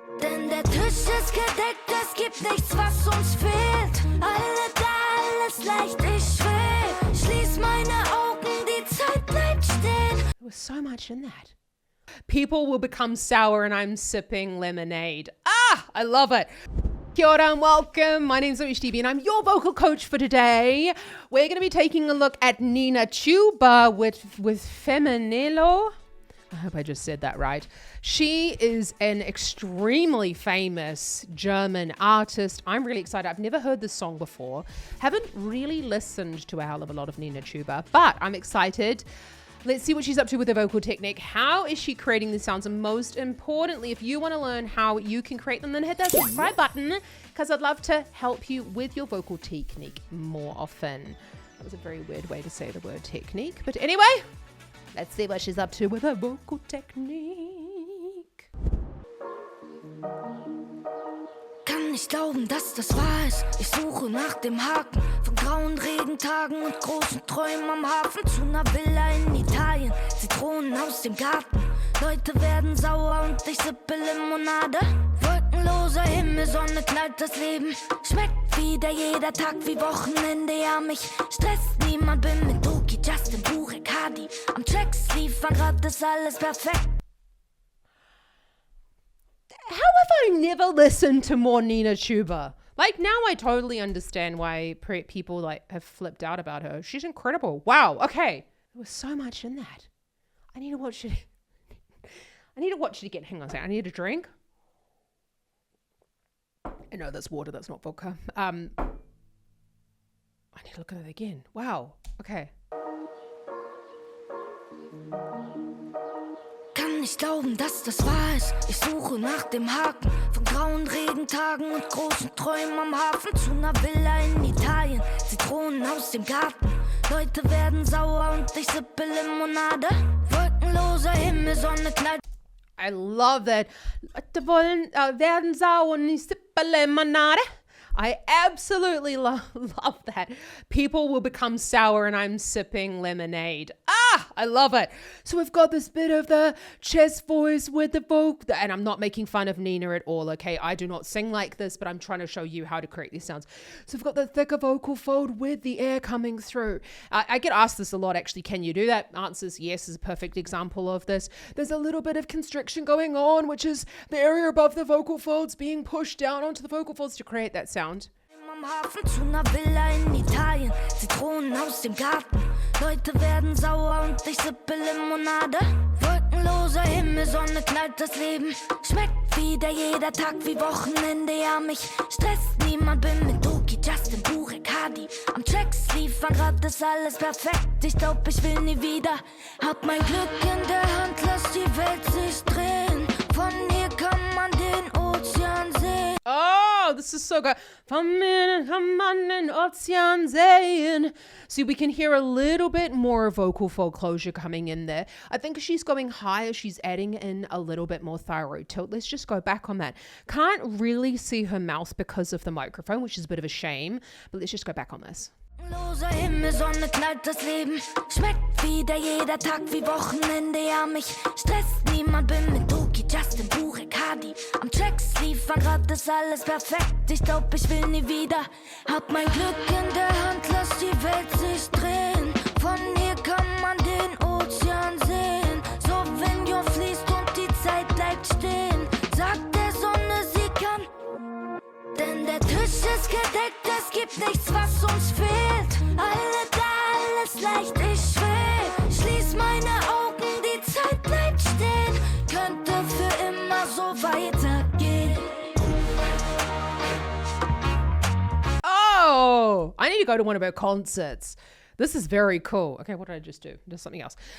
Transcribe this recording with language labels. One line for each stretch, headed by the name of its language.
German: Denn der Tisch ist gedeckt, es gibt nichts, was uns fehlt. Alle da, alles leicht, ich will. Schließ meine Augen, die Zeit bleibt stehen.
English: There was so much in that. People will become sour and I'm sipping lemonade. I love it. Kia ora and welcome. My name's HDB and I'm your vocal coach for today. We're going to be taking a look at Nina Chuba with Femminello. I hope I just said that right. She is an extremely famous German artist. I'm really excited. I've never heard this song before. Haven't really listened to a hell of a lot of Nina Chuba, but I'm excited. Let's see what she's up to with her vocal technique. How is she creating these sounds? And most importantly, if you want to learn how you can create them, then hit that subscribe button because I'd love to help you with your vocal technique more often. That was a very weird way to say the word technique. But anyway, let's see what she's up to with her vocal technique.
German: Kann nicht glauben, dass das wahr ist. Ich suche nach dem Haken von grauen Regentagen und großen Träumen am Hafen zu einer Villa in Italien. Zitronen aus dem Garten. Leute werden sauer und ich sippe Limonade. Wolkenloser Himmel, Sonne knallt das Leben. Schmeckt wieder jeder Tag wie Wochenende. Ja, mich stresst niemand, bin mit Doki, Justin, Burek, Hadi. Am Tracks liefern, grad ist alles perfekt.
English: How have I never listened to more Nina Chuba? Like, now I totally understand why people have flipped out about her. She's incredible. Wow. Okay. There was so much in that. I need to watch it. I need to watch it again. Hang on a second. I need a drink. No, that's water. That's not vodka. I need to look at it again. Wow. Okay.
German: Kann nicht glauben, dass das wahr ist. Ich suche nach dem Haken von grauen Regentagen und großen Träumen am Hafen zu einer Villa in Italien. Zitronen aus dem Garten. Leute werden sauer und ich sippe Limonade. Wolkenloser Himmel, Sonne knallt.
English: I love that.
German: Leute wollen, werden sauer und ich sippe Limonade.
English: I absolutely love that. People will become sour and I'm sipping lemonade. I love it. So we've got this bit of the chest voice with the vocal, and I'm not making fun of Nina at all, okay? I do not sing like this, but I'm trying to show you how to create these sounds. So we've got the thicker vocal fold with the air coming through. I get asked this a lot, actually. Can you do that? Answers yes is a perfect example of this. There's a little bit of constriction going on, which is the area above the vocal folds being pushed down onto the vocal folds to create that sound.
German: Am Hafen zu einer Villa in Italien. Zitronen aus dem Garten. Leute werden sauer und ich sippe Limonade. Wolkenloser Himmel, Sonne knallt das Leben. Schmeckt wieder jeder Tag wie Wochenende. Ja, mich stresst niemand, bin mit Doki, Justin, Burek, Hadi. Am Tracks liefern, grad ist alles perfekt. Ich glaub, ich will nie wieder. Hab mein Glück in der Hand, lass die Welt sich drehen. Von hier kann man den Ozean sehen.
English: Oh, this is so good.
German: Von mir kann man den Ozean sehen.
English: See, we can hear a little bit more vocal fold closure coming in there. I think she's going higher. She's adding in a little bit more thyroid tilt. Let's just go back on that. Can't really see her mouth because of the microphone, which is a bit of a shame. But let's just go back on this.
German: Loser Himmel, Sonne knallt das Leben. Schmeckt wieder jeder Tag wie Wochenende. Ja, mich stresst niemand, bin mit Doki, Justin, Burek, Hadi. Am Tracks liefern, grad ist alles perfekt. Ich glaub, ich will nie wieder. Hab mein Glück in der Hand, lass die Welt sich drehen. Von hier kann man den Ozean sehen. So, wenn Jahr fließt und die Zeit bleibt stehen. Sagt der Sonne, sie kann. Denn der Tisch ist gedeckt, es gibt nichts, was uns fehlt. Alle da, alles leicht, ich will. Schließ meine Augen, die Zeit bleibt stehen. Könnte für immer so weitergehen.
English: Oh, I need to go to one of her concerts. This is very cool. Okay, what did I just do? Just something else.